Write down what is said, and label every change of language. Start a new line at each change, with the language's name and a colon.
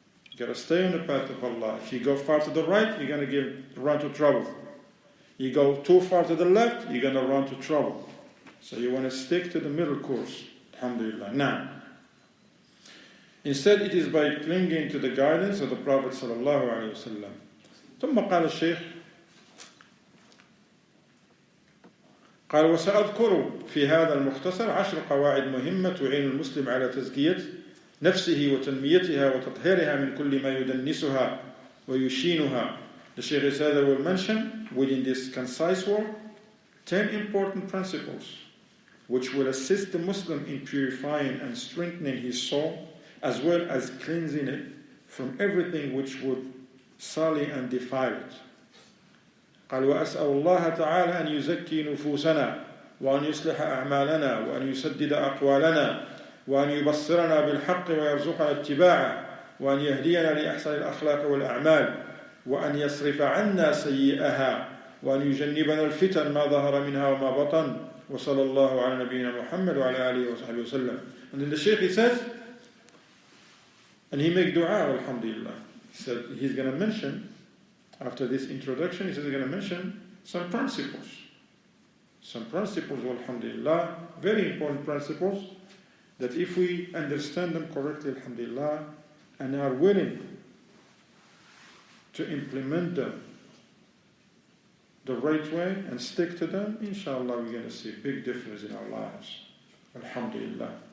English: You got to stay on the path of Allah. If you go far to the right, you're going to run to trouble. You go too far to the left, you're going to run to trouble. So you want to stick to the middle course. Alhamdulillah. Now, instead it is by clinging to the guidance of the Prophet sallallahu alaihi wasallam.
Arabic: ثم قال الشيخ قال وسأذكر في هذا المختصر 10 قواعد مهمة تعين المسلم على تزكية نفسه وتنميتها وتطهيرها من كل ما يدنسها ويشينها.
English: The Shaykh said I will mention within this concise work 10 important principles which will assist the Muslim in purifying and strengthening his soul as well as cleansing it from everything which would sully and defile it.
Arabic: قال وأسأل الله تعالى أن يزكي نفوسنا وأن يصلح أعمالنا وأن يسدد أقوالنا وأن يبصرنا بالحق ويرزقنا اتباعه وأن يهدينا لأحسن الأخلاق والأعمال وأن يصرف عنا سيئها وأن يجنبنا الفتن ما ظهر منها وما بطن وصلى الله على نبينا محمد وعلى آله وصحبه وسلم.
English: And then the Shaykh he says, and he make dua, alhamdulillah. He said he's going to mention, after this introduction, he says he's going to mention some principles. Some principles, alhamdulillah, very important principles that if we understand them correctly, alhamdulillah, and are willing to implement them the right way and stick to them, inshallah, we're going to see a big difference in our lives. Alhamdulillah.